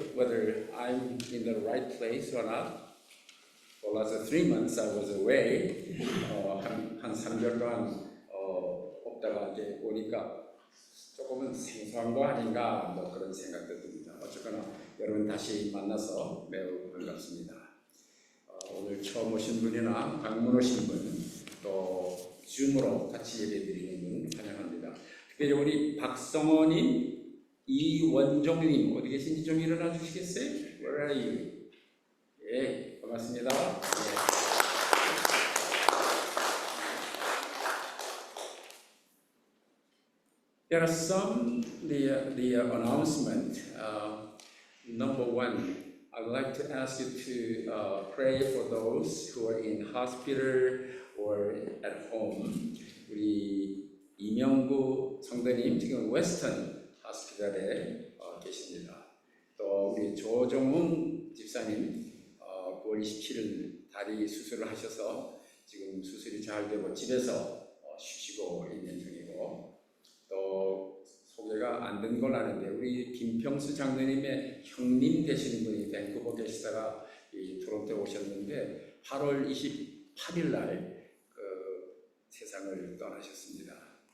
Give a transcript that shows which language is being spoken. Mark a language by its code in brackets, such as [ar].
[en] believe it or not, for the last 3 months I was away. [ko] 한 3개월 동안 없다가 이제 오니까 조금은 생소한 거 아닌가 뭐 그런 생각도 듭니다. 어쨌거나 여러분 다시 만나서 매우 반갑습니다. 오늘 처음 오신 분이나 방문 오신 분, 또 줌으로 같이 예배드리는 분 환영합니다. 특별히 우리 박성호님, 이원종님 어디 계신지 좀 일어나 주시겠어요? [en] Where are you? [ko] 예, 반갑습니다. 예. [en] There are some the announcement. Number one, I would like to ask you to pray for those who are in hospital or at home. [ko] 우리 이명구 성도님 지금 웨스턴 호스피탈에 계십니다. 또 우리 조정훈 집사님 9월 27일 다리 수술을 하셔서 지금 수술이 잘 되고 집에서 쉬시고 있는 중이고, 또 소개가 안 된 걸 아는데 우리 김평수 장로님의 형님 되시는 분이 밴쿠버 계시다가 토론토에 오셨는데 8월 28일 날 세상을 떠나셨습니다.